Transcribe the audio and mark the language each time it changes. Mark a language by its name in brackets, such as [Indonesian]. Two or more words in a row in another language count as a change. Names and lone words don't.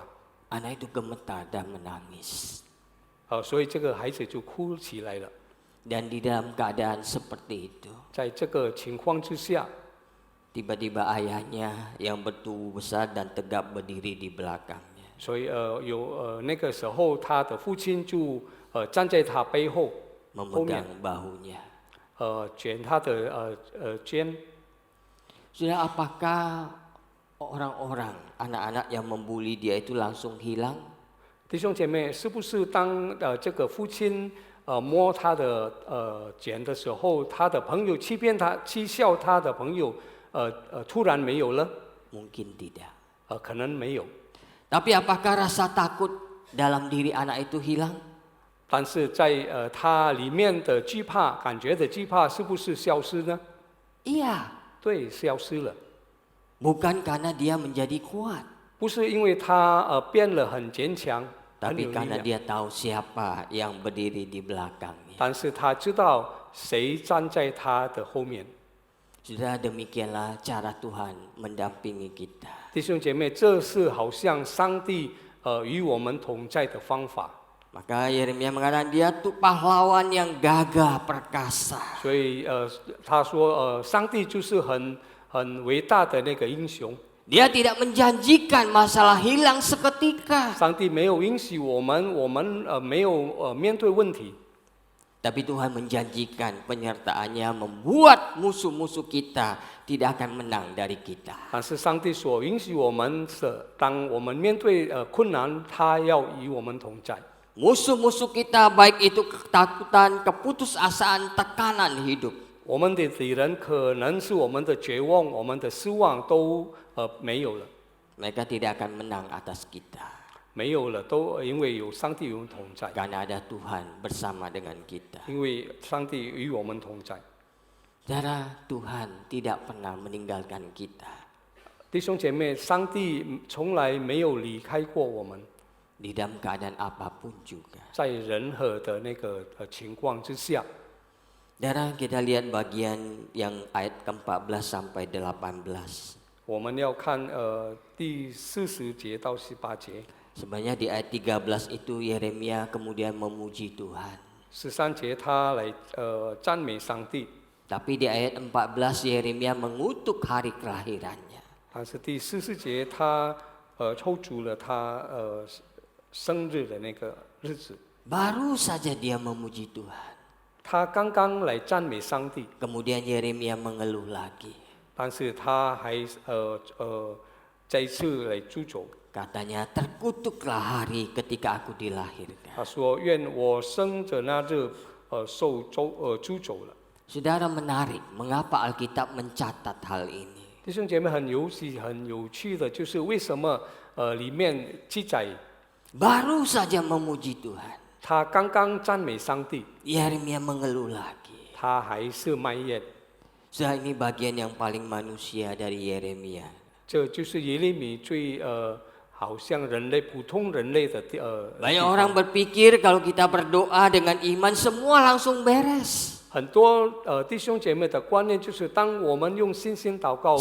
[Indonesian] Anak itu gemetar dan menangis. [Chinese] 所以这个孩子就哭起来了。 [Indonesian] Dan di dalam keadaan seperti itu, [Chinese] 在这个情况之下， [Indonesian] tiba-tiba ayahnya yang bertubuh besar dan tegap berdiri di belakangnya. [Chinese] 所以那个时候他的父亲就站在他背后，后面 [Indonesian] Memegang bahunya. [Chinese] 卷他的肩。 [Indonesian] Sudah apakah orang-orang, anak-anak yang membuli dia itu langsung hilang? [Chinese] 弟兄姐妹，是不是当这个父亲摸他的肩的时候，他的朋友欺骗他、讥笑他的朋友，突然没有了？ [Indonesian] Mungkin tidak. [Chinese] 可能没有。 [Indonesian] Tapi apakah rasa takut dalam diri anak itu hilang? [Chinese] 但是在他里面的惧怕、感觉的惧怕，是不是消失呢？ [Indonesian] Iya. [Chinese] 对，消失了。 [Indonesian] Bukan karena dia menjadi kuat, [Chinese] 不是因为他变得很坚强，很 [Indonesian] tapi [Chinese] 有力 [Indonesian] karena [Chinese] 量， [Indonesian] dia tahu siapa yang berdiri di belakangnya. [Chinese] 但是他知道谁站在他的后面。 [Indonesian] Sudah demikianlah cara Tuhan mendampingi kita. [Chinese] 弟兄姐妹，这是好像上帝与我们同在的方法。 [Indonesian] Maka Yeremia mengatakan dia tuh pahlawan yang gagah perkasa. [Chinese] 所以他说上帝就是很伟大的那个英雄。 [Indonesian] Dia tidak menjanjikan masalah hilang seketika. [Chinese] 上帝没有允许我们没有面对问题， [Indonesian] Tapi Tuhan menjanjikan penyertaannya membuat musuh-musuh kita tidak akan menang dari kita. [Chinese] 但是上帝所允许我们是，当我们面对困难，他要与我们同在。 [Indonesian] Musuh-musuh kita baik itu ketakutan, keputusasaan, tekanan hidup. [Chinese] 我们的敌人可能是我们的绝望、我们的失望都没有了， [Indonesian] Mereka tidak akan menang atas kita. [Chinese] 没有了，都因为有上帝与我们同在， [Indonesian] Karena ada Tuhan bersama dengan kita. [Chinese] 因为上帝与我们同在。 [Indonesian] Saudara, Tuhan tidak pernah meninggalkan kita. [Chinese] 弟兄姐妹，上帝从来没有离开过我们， [Indonesian] Di dalam keadaan apapun juga. [Chinese] 在任何的那个情况之下。 [Indonesian] Saudara, kita lihat bagian yang ayat ke-14 sampai 18. [Chinese] 我们要看第40节到18节。 [Indonesian] Sebenarnya di ayat 13 itu Yeremia kemudian memuji Tuhan. [Chinese] 13 节他来赞美上帝， [Indonesian] Tapi di ayat 14 Yeremia mengutuk hari kelahirannya. [Chinese] 但是第40节他抽出了他生日的那个日子， [Indonesian] Baru saja dia memuji Tuhan. [Chinese] 他刚刚来赞美上帝， [Indonesian] Kemudian Yeremia mengeluh lagi. [Chinese] 但是他还再一次来诛咒。 [Indonesian] Katanya, terkutuklah hari ketika aku dilahirkan. [Chinese] 他说：“愿我生的那日受诛咒了。” [Indonesian] Saudara, menarik, mengapa Alkitab mencatat hal ini? [Chinese] 弟兄姐妹，很有趣的，就是为什么里面记载 [Indonesian] Baru saja memuji Tuhan. [Chinese] 他刚刚赞美上帝， [Indonesian] Yeremia mengeluh lagi. [Chinese] 他还是埋怨。 [Indonesian] Saudara, ini bagian yang paling manusia dari Yeremia. [Chinese] 这就是耶利米最好像人类普通人类的 [Indonesian] Banyak orang berpikir kalau kita berdoa dengan iman semua langsung beres. [Chinese] 很多弟兄姐妹的观念就是，当我们用信心祷告，一